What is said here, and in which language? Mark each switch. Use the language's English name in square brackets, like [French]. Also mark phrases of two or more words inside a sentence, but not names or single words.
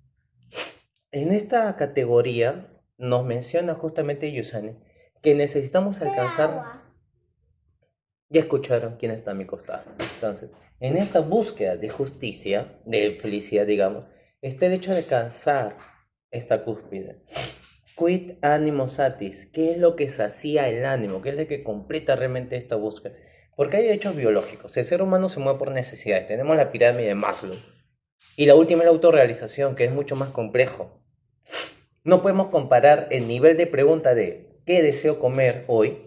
[Spanish] En esta categoría nos menciona justamente Yusani que necesitamos alcanzar, ya escucharon quién está a mi costado. Entonces, en esta búsqueda de justicia, de felicidad, digamos, está el hecho de alcanzar esta cúspide. [Latin] Quid animo satis, [Spanish] ¿qué es lo que sacía el ánimo? ¿Qué es lo que completa realmente esta búsqueda? Porque hay hechos biológicos. El ser humano se mueve por necesidades. Tenemos la pirámide de Maslow. Y la última es la autorrealización, que es mucho más complejo. No podemos comparar el nivel de pregunta de ¿qué deseo comer hoy?